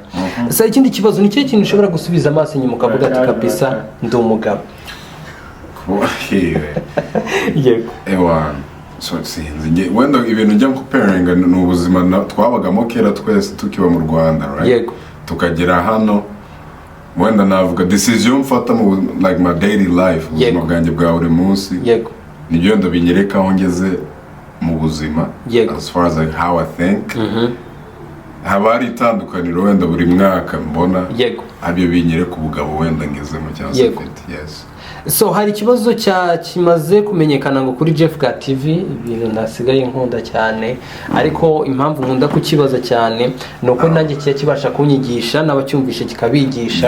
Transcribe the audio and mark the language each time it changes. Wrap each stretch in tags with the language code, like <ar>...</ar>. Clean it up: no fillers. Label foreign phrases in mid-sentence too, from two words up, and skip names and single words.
<rw>Gusa ikindi kibazo ni cyo kintu ushobora gusubiza amaso inyuma ukavuga ati kabisa ndi umugabo. Yego. Ewan. So sinzi wenda ibintu njya comparinga ni ubuzima twabagamo kera twese tukiba mu Rwanda, right? Yego. Tukagera hano wenda navuga decision mfata mu</rw> <en>like my daily life,</en> <rw>ubuzima bwanjye bwa buri munsi. Yego. Nibyo ndabinyereka aho ngeze mu buzima. Yego.</rw> <en>As far as like how I think.</en> <rw>Haba hari itandukaniro wenda buri mwaka mbona. Yego. Abyo binyereka ubugabo wenda ngezemo cyangwa se Yego. mfite. Yes. So hari ikibazo kimaze kumenyekana ngo kuri Jeffka TV, ibintu nasigaye nkunda cyane, ariko impamvu nkunda kukibaza cyane ni uko nanjye kibasha kunyigisha n'abacyumvishe kikabigisha.</rw>